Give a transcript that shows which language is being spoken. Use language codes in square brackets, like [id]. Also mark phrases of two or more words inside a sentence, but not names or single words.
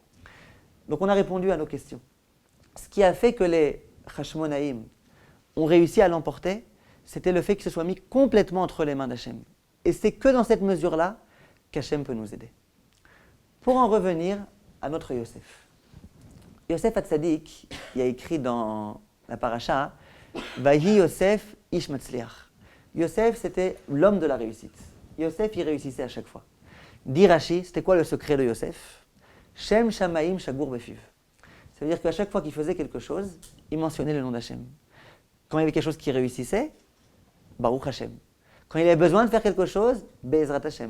[fr] Donc, on a répondu à nos questions. Ce qui a fait que les Hashmonaïm ont réussi à l'emporter, c'était le fait qu'ils se soient mis complètement entre les mains d'Hachem. Et c'est que dans cette mesure-là qu'Hachem peut nous aider. Pour en revenir à notre Yosef. Yosef Hatzadik, il y a écrit dans la paracha, [he] ויהי יוסף איש מצליח. [fr] Yosef, c'était l'homme de la réussite. Yosef, il réussissait à chaque fois. Dit Rashi, c'était quoi le secret de Yosef? [he] שם שמים שגור בפיו. [fr] Ça veut dire qu'à chaque fois qu'il faisait quelque chose, il mentionnait le nom d'Hachem. Quand il y avait quelque chose qui réussissait, [he] ברוך השם. [fr] Quand il avait besoin de faire quelque chose, [he] בעזרת השם.